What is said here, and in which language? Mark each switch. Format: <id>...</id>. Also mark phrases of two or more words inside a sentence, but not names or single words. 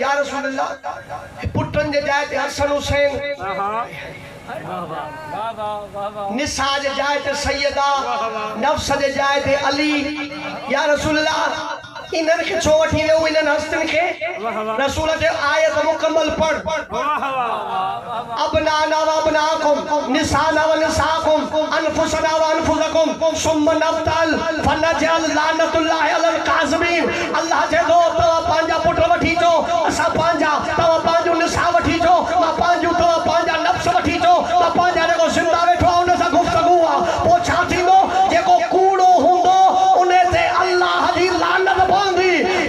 <ar>يا رسول الله</ar> <sd>पुटनि जे जाइ ते हसन हुसैन, निसा जे जाइ ते सैयदा, नफ्स जे जाइ ते अली।</sd> <ar>يا رسول الله</ar> <sd>इन्हनि खे छो वठी वियो इन्हनि हस्तनि खे? रसूल जे आयत मुकम्मल पढ़,</sd> <ar>أبناءنا وأبناءكم نساءنا ونساءكم أنفسنا وأنفسكم ثم نبتهل فنجعل لعنة الله على الكاذبين.</ar> <sd>अल्लाह जे दो तव्हां पंहिंजा पुट वठी अचो, असां पंहिंजा, तव्हां पंहिंजो निसा वठी अचो, मां पंहिंजो, तव्हां पंहिंजा नफ्स वठी अचो, मां पंहिंजा जेको ज़िंदा वेठो आहे उन सां गुफ़्तगू आहे। पोइ छा थींदो? जेको कूड़ो हूंदो उन ते अल्लाह जी लानत पवंदी।</sd>